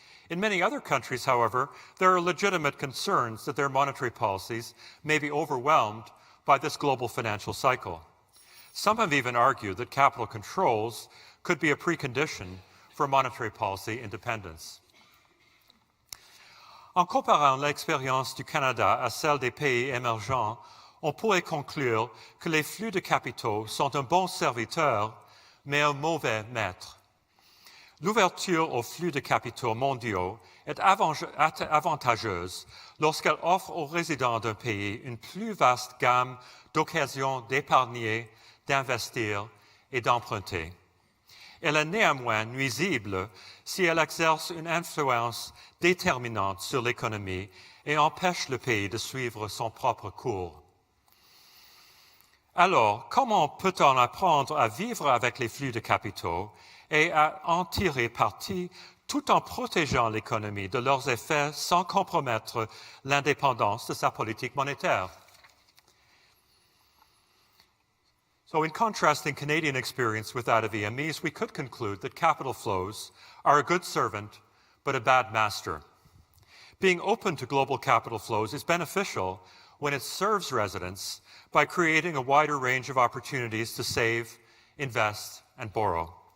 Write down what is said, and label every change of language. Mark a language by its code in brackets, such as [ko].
[en] In many other countries, however, there are legitimate concerns that their monetary policies may be overwhelmed by this global financial cycle. Some have even argued that capital controls could be a precondition for monetary policy independence. [fr] En comparant l'expérience du Canada à celle des pays émergents, on pourrait conclure que les flux de capitaux sont un bon serviteur, mais un mauvais maître. L'ouverture aux flux de capitaux mondiaux est avantageuse lorsqu'elle offre aux résidents d'un pays une plus vaste gamme d'occasions d'épargner, d'investir et d'emprunter. Elle est néanmoins nuisible si elle exerce une influence déterminante sur l'économie et empêche le pays de suivre son propre cours. Alors, comment peut-on apprendre à vivre avec les flux de capitaux et à en tirer parti tout en protégeant l'économie de leurs effets sans compromettre l'indépendance de sa politique monétaire? [en] So in contrasting Canadian experience with that of EMEs, we could conclude that capital flows are a good servant but a bad master. Being open to global capital flows is beneficial when it serves residents by creating a wider range of opportunities to save, invest, and borrow.